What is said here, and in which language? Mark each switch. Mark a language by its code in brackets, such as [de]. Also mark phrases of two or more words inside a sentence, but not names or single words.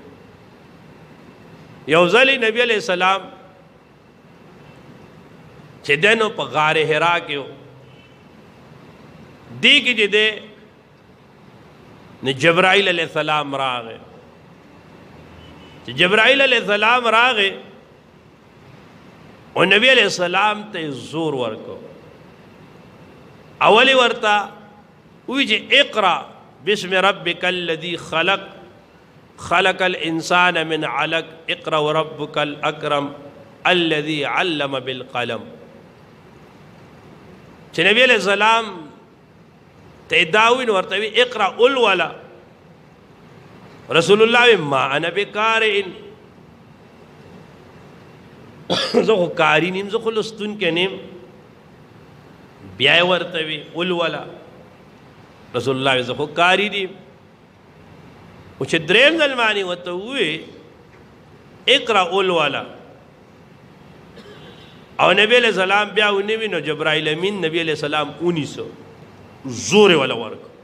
[ps] یو ځلې نبی [ar] علیه السلام [ps] چې دی نو په غار حرا کې و، دی کې چې دی نو جبرائیل [ar] علیہ السلام [ps] راغی. چې جبرائیل [ar] علیہ السلام [ps] راغی او نبی [ar] علیہ السلام [ps] ته زور ورکو. اولی ورته وی چې [ar] اقرا بسم ربک الذی خلق خلق الانسان من علق اقرا وربک الاکرم الذي علم بالقلم. [ps] چې نبی [ar] علیہ السلام [ps] ته داوین ورته وی اقرا الولا، رسول الله [ar] ما انا بقارئ، [ps] زه خو قاری نیم، زه خو لستونکی نیم. بیا یې ورته وی الولا، رسول الله وی زه خو قاری نیم. خو چې درېیم ځل باندې ورته ووی اقرا الولا او نبی [ar] علیہ السلام [ps] بیا ونه وی نو جبرائیل امین نبی [ar] علیہ السلام [ps] 1900 زور والا ورک.